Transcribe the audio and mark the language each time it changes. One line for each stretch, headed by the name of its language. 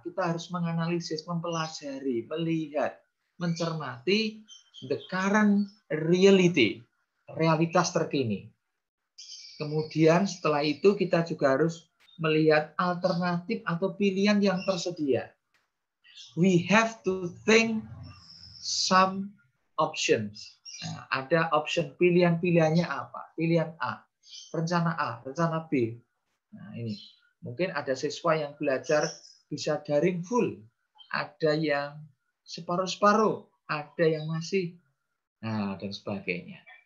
Indonesian: Kita harus menganalisis, mempelajari, melihat, mencermati
English: the current reality,
Indonesian: realitas terkini. Kemudian setelah itu kita juga harus melihat alternatif atau pilihan yang tersedia.
English: We have to think some options.
Indonesian: Nah, ada option, pilihan-pilihannya apa? Pilihan A, rencana B. Nah, ini. Mungkin ada siswa yang belajar bisa daring full, ada yang separuh-separuh, ada yang masih, dan sebagainya.